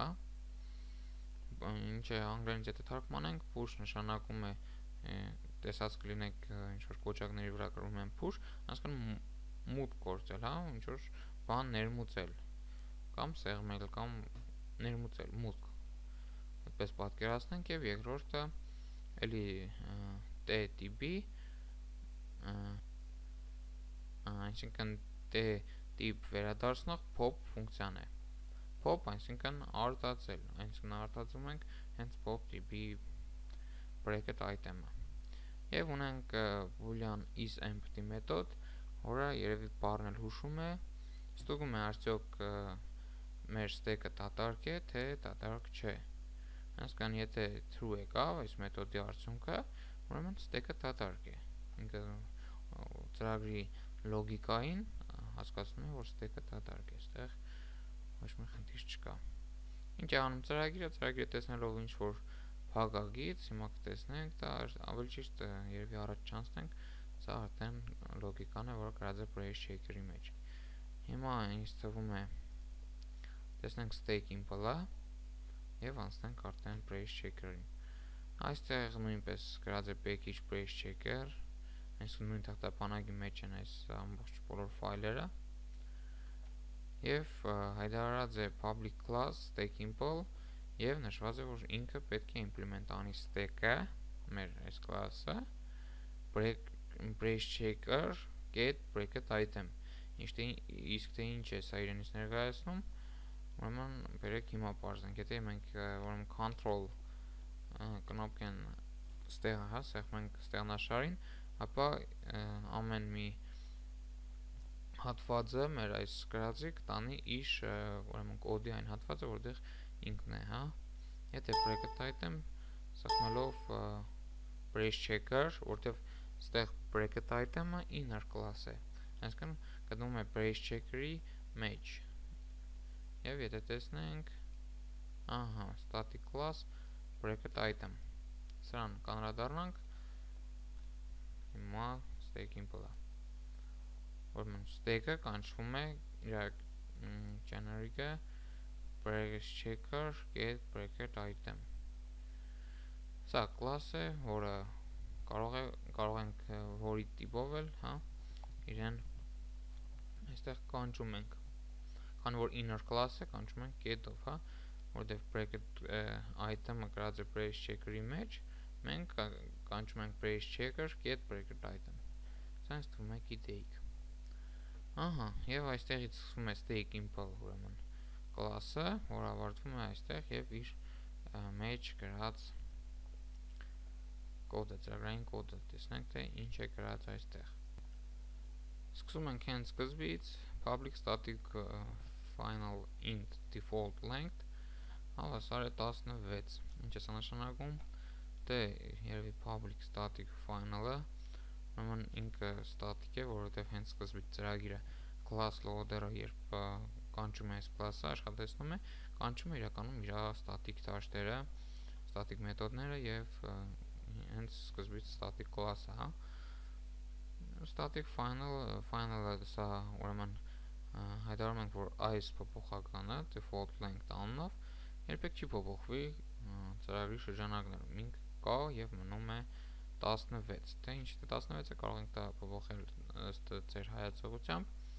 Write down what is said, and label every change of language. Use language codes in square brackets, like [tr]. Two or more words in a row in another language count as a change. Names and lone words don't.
[hy] Ինչ է անգլերենից եթե թարգմանենք, push նշանակում է տեսած կլինեք ինչ որ կոճակների վրա գրում են push, այսինքն մուտք գործել, հա, ինչ որ բան ներմուծել կամ սեղմել կամ ներմուծել, մուտք։ Այդպես պատկերացնենք եւ երկրորդը էլի t-տիպի այսինքն t-տիպ վերադարձնող pop ֆունկցիան է։ Pop այսինքն արտածել, այսինքն արտածում ենք հենց pop տիպի bracket item-ը։ Եվ ունենք [en] boolean isEmpty [hy] մեթոդ, որը երևի բառն էլ հուշում է, ստուգում է արդյոք մեր stack-ը դատարկ է, թե դատարկ չէ։ Այսինքն եթե true եկավ այս մեթոդի արդյունքը, ուրեմն stack-ը դատարկ է։ Ինքը ծրագրի լոգիկային հասկացնում է, որ stack-ը դատարկ է, այստեղ ոչ մի խնդիր չկա։ Ինչ է անում ծրագիրը, ծրագիրը տեսնելով ինչ որ փակագից, հիմա կտեսնենք, դա ավելի ճիշտ երևի առաջ չանցնենք, սա արդեն լոգիկան է, որը գրած է brace checker-ի մեջ։ Հիմա ինձ թվում է տեսնենք stack impl-ը եւ անցնենք արդեն brace checker-ին։ Այստեղ նույնպես գրած է [en] package brace checker, [hy] այսինքն նույն թղթապանակի մեջ են այս ամբողջ բոլոր ֆայլերը եւ հայտարարած է [en] public class stack impl [hy] եւ նշված է, որ ինքը պետք է implement անի stack-ը, մեր այս class-ը, brace checker get bracket item։ Իսկ թե ինչ է սա իրենից ներկայացնում, ուրեմն բերեք հիմա պարզենք, եթե մենք ուրեմն control կնոպկեն ստեղ, հա, սեղմենք ստեղնաշարին, ապա ամեն մի հատվածը մեր այս գրածի կտանի իր ուրեմն կոդի այն հատվածը, որտեղ ինքն է, հա։ Եթե bracket item սեղմելով brace checker, որտեղ ստեղ bracket item-ը [en] inner class [hy] է, այսինքն գտնվում է brace checker-ի մեջ։ Եվ եթե տեսնենք, ահա, [en] static class bracket item, [hy] սրան կանրադառնանք, հիմա stake impl-ը, ուրեմն stake-ը կանչվում է իր generic-ը brace checker get bracket item։ Սա class է, որը կարող ենք որի տիպով էլ, հա, իրեն այստեղ կանչում ենք, քանի որ [en] inner class [hy] է, կանչում ենք get-ով, հա, որտեղ bracket item-ը գրած է brace checker-ի մեջ, մենք կանչում ենք brace checker get bracket item։ Սա ինձ թվում է գիտեիք։ Ահա, եւ այստեղից սկսվում է stake impl, ուրեմն class-ը, որը ավարտվում է այստեղ եւ իր մեջ գրած կոդը, ծրագրային կոդը, տեսնենք թե ինչ է գրած այստեղ։ Սկսում ենք հենց սկզբից [en] public static final int default length [hy] հավասար է 16։ Ինչ է սա նշանակում, թե երևի [en] public static final- [hy] ը ուրեմն ինքը static է, որովհետև հենց սկզբից ծրագիրը [en] class loader- [hy] ը երբ կանչում է այս class-ը, աշխատեցնում է, կանչում է իրականում իր static դաշտերը, static մեթոդները եւ հենց սկզբից static class-ը, հա։ [en] Static final- [hy] ը սա ուրեմն հայտարարում ենք, որ այս փոփոխականը default length անունով երբեք չի փոփոխվի ծրագրի շրջանակներում, ինքը կա եւ մնում է 16, թե ինչ է 16-ը կարող ենք դա փոփոխել ըստ ձեր հայացողությամբ։